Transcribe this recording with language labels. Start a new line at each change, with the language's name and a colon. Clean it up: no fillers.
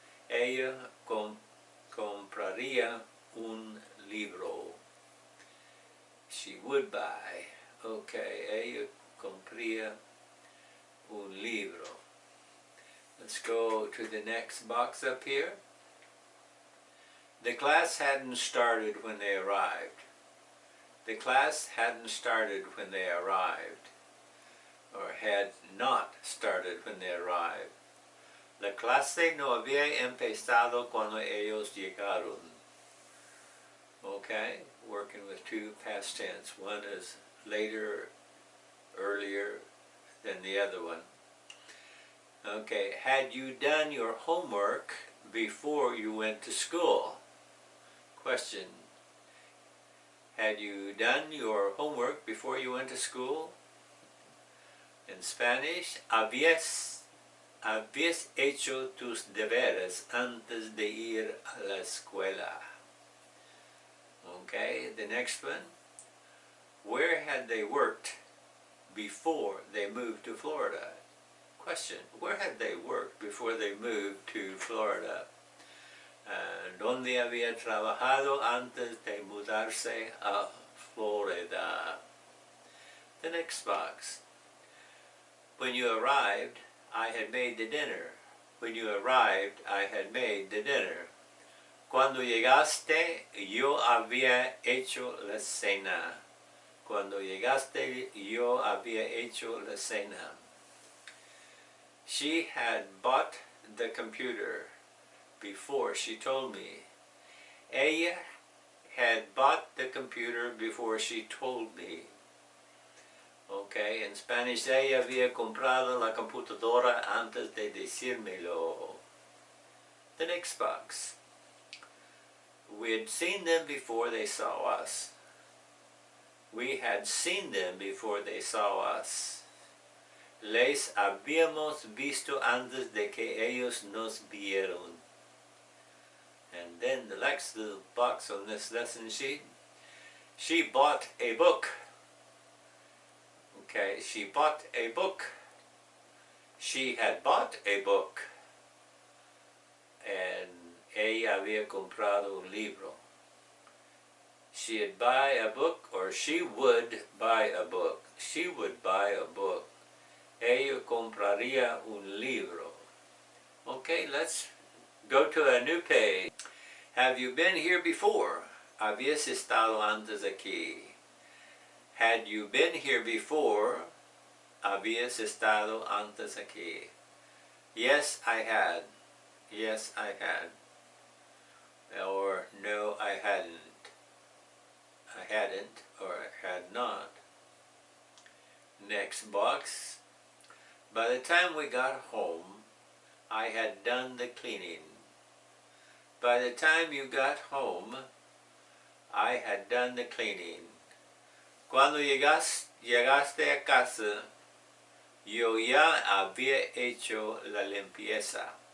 Spanish: Ella compraría un libro.
English: She would buy. Okay,
Spanish: ella compraría un libro.
English: Let's go to the next box up here. The class hadn't started when they arrived. The class hadn't started when they arrived, or had not started when they arrived.
Spanish: La clase no había empezado cuando ellos llegaron.
English: Okay, working with two past tense. One is later, earlier than the other one. Okay, had you done your homework before you went to school? Question. Had you done your homework before you went to school? In Spanish,
Spanish: habías hecho tus deberes antes de ir a la escuela.
English: Okay, the next one. Where had they worked before they moved to Florida? Question. Where had they worked before they moved to Florida?
Spanish: ¿Dónde había trabajado antes de mudarse a Florida?
English: The next box. When you arrived, I had made the dinner. When you arrived, I had made the dinner.
Spanish: Cuando llegaste, yo había hecho la cena. Cuando llegaste, yo había hecho la cena.
English: She had bought the computer before she told me.
Spanish: Ella
English: had bought the computer before she told me. Okay, in Spanish,
Spanish: ella había comprado la computadora antes de decírmelo.
English: The next box. We had seen them before they saw us. We had seen them before they saw us.
Spanish: Les habíamos visto antes de que ellos nos vieron.
English: And then the next little box on this lesson sheet, she bought a book. Okay, she bought a book. She had bought a book. And
Spanish: ella había comprado un libro.
English: She'd buy a book, or she would buy a book. She would buy a book.
Spanish: Ella compraría un libro.
English: Okay, let's go to a new page. Have you been here before?
Spanish: ¿Habías estado antes aquí?
English: Had you been here before?
Spanish: ¿Habías estado antes aquí?
English: Yes, I had. Yes, I had. Or no, I hadn't. I hadn't, or I had not. Next box. By the time we got home, I had done the cleaning. By the time you got home, I had done the cleaning.
Spanish: Cuando llegaste a casa, yo ya había hecho la limpieza.